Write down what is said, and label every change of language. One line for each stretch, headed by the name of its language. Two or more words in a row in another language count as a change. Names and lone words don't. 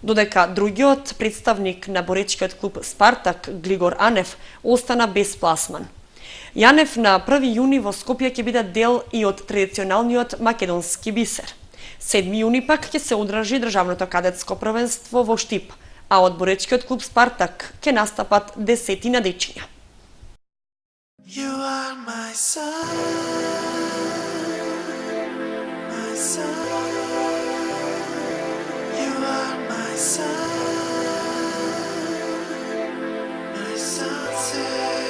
Macedonian: додека другиот представник на боречкиот клуб Спартак, Глигор Анев, остана без пласман. Јанев на 1 јуни во Скопје ќе биде дел и од традиционалниот македонски бисер. 7 јуни пак ќе се одржи државното кадетско првенство во Штип, а од боречкиот клуб Спартак ќе настапат 10 дечиња.
English: You are my sun, my sun. You are my sun, my sunset.